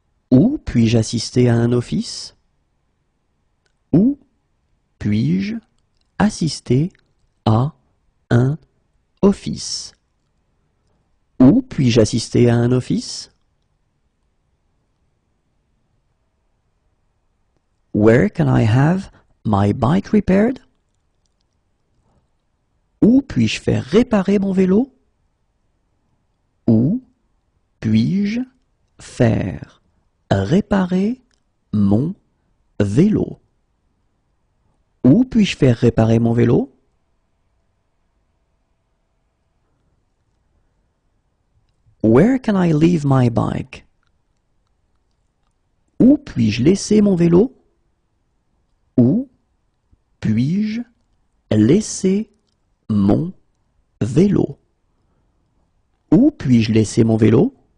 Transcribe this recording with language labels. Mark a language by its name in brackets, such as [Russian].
[French] Où puis-je assister à un office? Où puis-je assister à un office? Où puis-je assister à un office? [English] Where can I have my bike repaired? [French] Où puis-je faire réparer mon vélo? Où puis-je faire réparer mon vélo? Où puis-je faire réparer mon vélo? [English] Where can I leave my bike? [French] Où puis-je laisser mon vélo? Où puis-je laisser mon vélo? Où puis-je laisser mon vélo?